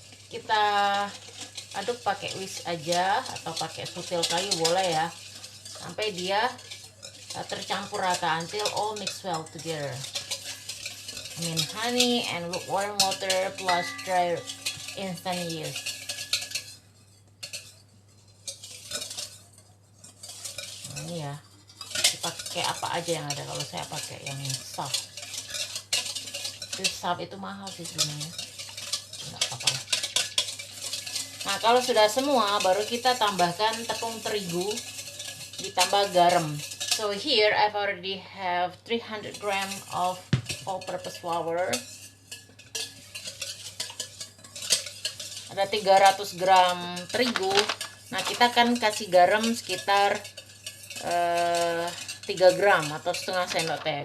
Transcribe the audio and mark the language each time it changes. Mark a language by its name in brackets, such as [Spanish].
[Indonesian] Kita aduk pakai whisk aja atau pakai sutil kayu boleh ya, sampai dia tercampur rata, [English] until all mixed well together. I mean honey and lukewarm water plus dry instant yeast. [Indonesian] Nah, ini ya, dipakai apa aja yang ada. Kalau saya pakai yang soft. Soft itu mahal sih sebenarnya, nggak apa-apa. Nah kalau sudah semua, baru kita tambahkan tepung terigu ditambah garam. [English] So here I've already have 300 gram of all-purpose flour. [Indonesian] Ada 300 gram terigu. Nah kita akan kasih garam sekitar 3 gram atau setengah sendok teh.